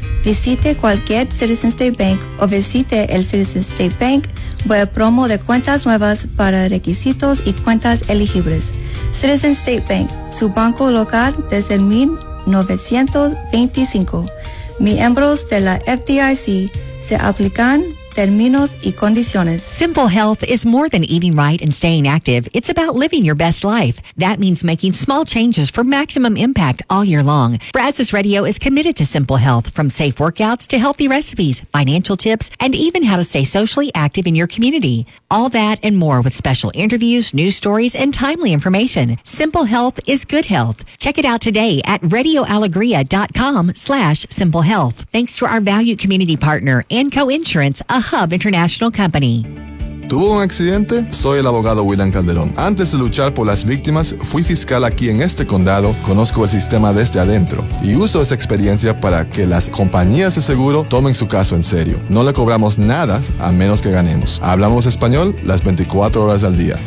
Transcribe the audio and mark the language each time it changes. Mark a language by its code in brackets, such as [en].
[es] Visite cualquier Citizens State Bank o visite el Citizens State Bank web promo de cuentas nuevas para requisitos y cuentas elegibles. Citizens State Bank, su banco local desde 1999. 1925. Miembros de la FDIC se aplican términos y condiciones. [en] Simple Health is more than eating right and staying active. It's about living your best life. That means making small changes for maximum impact all year long. Brazos Radio is committed to simple health, from safe workouts to healthy recipes, financial tips, and even how to stay socially active in your community. All that and more with special interviews, news stories, and timely information. Simple Health is good health. Check it out today at radioalegria.com/simplehealth. Thanks to our valued community partner and co-insurance, a Hub International Company. [es] ¿Tuvo un accidente? Soy el abogado William Calderón. Antes de luchar por las víctimas, fui fiscal aquí en este condado. Conozco el sistema desde adentro y uso esa experiencia para que las compañías de seguro tomen su caso en serio. No le cobramos nada a menos que ganemos. Hablamos español las 24 horas al día.